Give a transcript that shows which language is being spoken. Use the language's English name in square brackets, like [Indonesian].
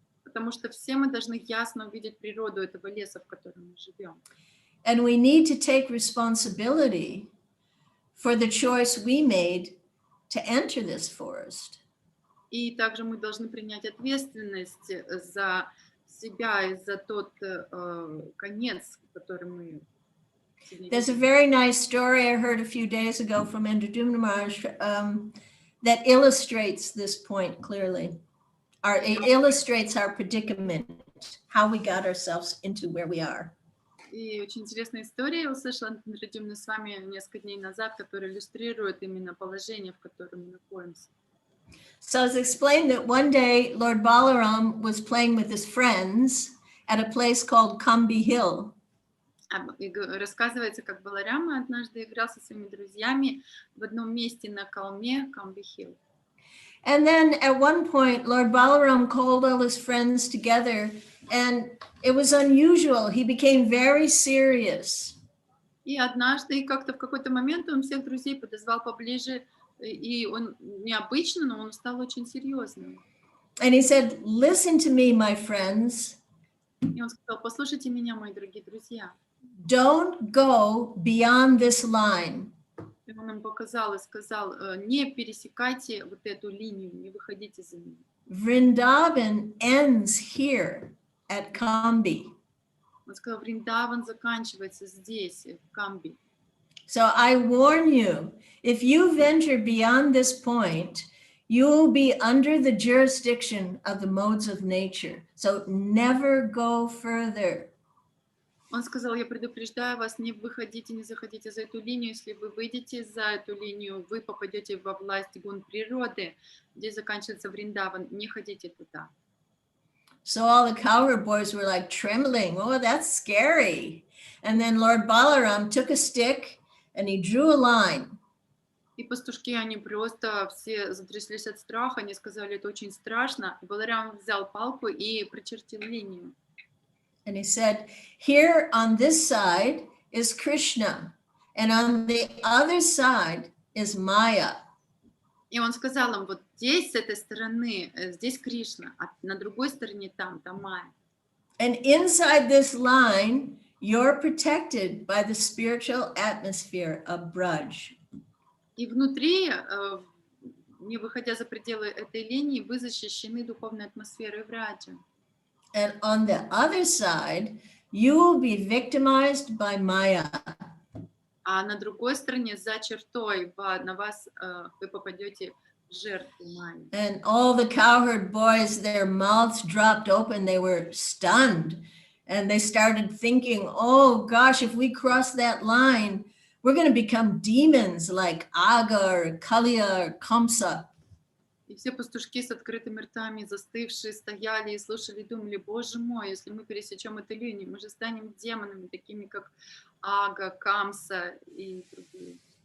[Russian] потому что все мы должны ясно увидеть природу этого леса, в котором мы живем. [English] And we need to take responsibility for the choice we made to enter this forest. [Russian] И также мы должны принять ответственность за себя и за тот конец, который мы себе [English] There's a [Russian] видим. [English] very nice story I heard a few days ago from Maharaj that illustrates this point clearly. It illustrates our predicament, how we got ourselves into where we are. [Russian] И очень интересная история я услышала от Андрея с вами несколько дней назад, которая иллюстрирует именно положение, в котором мы находимся. [English] So it's explained that one day Lord Balaram was playing with his friends at a place called Kambi Hill. [Russian] Рассказывается, как Баларама однажды играл со своими друзьями в одном месте на холме Камби-Хилл. [English] And then at one point, Lord Balaram called all his friends together, and it was unusual. He became very serious. [Russian] И однажды, как-то в какой-то момент он всех друзей подозвал поближе, и он необычно, но он стал очень серьезным. [English] And he said, "Listen to me, my friends. [Russian] И он сказал: послушайте меня, мои дорогие друзья. [English] Don't go beyond this line. [Russian] И он им показал и сказал: не пересекайте вот эту линию, не выходите за нее. [English] Vrindavan ends here at Kambi. [Russian] Он сказал: Вриндаван заканчивается здесь, в Камби. [English] So I warn you, if you venture beyond this point, you will be under the jurisdiction of the modes of nature. So never go further. [Russian] Он сказал: я предупреждаю вас, не выходите, не заходите за эту линию. Если вы выйдете за эту линию, вы попадете во власть гун природы, где заканчивается Вриндаван. Не ходите туда. [English] So all the cowherd boys were like trembling. Oh, that's scary. And then Lord Balaram took a stick and he drew a line. [Russian] И пастушки, они просто все затряслись от страха, они сказали: это очень страшно. И Баларам взял палку и прочертил линию. [English] And he said, here on this side is Krishna, and on the other side is Maya. [Russian] И он сказал им: вот здесь, с этой стороны, здесь Кришна, а на другой стороне там Майя. [English] And inside this line, you're protected by the spiritual atmosphere of Braj. [Russian] И внутри, не выходя за пределы этой линии, вы защищены духовной атмосферой Враджа. [English] And on the other side, you will be victimized by Maya. [Russian] А на другой стороне, за чертой, на вас вы попадете в жертву Майи. [English] And all the cowherd boys, their mouths dropped open. They were stunned. And they started thinking, oh gosh, if we cross that line, we're going to become demons like Aga or Kaliya or Kamsa. [Russian] И все пастушки с открытыми ртами, застывшие, стояли и слушали, думали: боже мой, если мы пересечем эту линию, мы же станем демонами, такими как Ага, Камса и другие.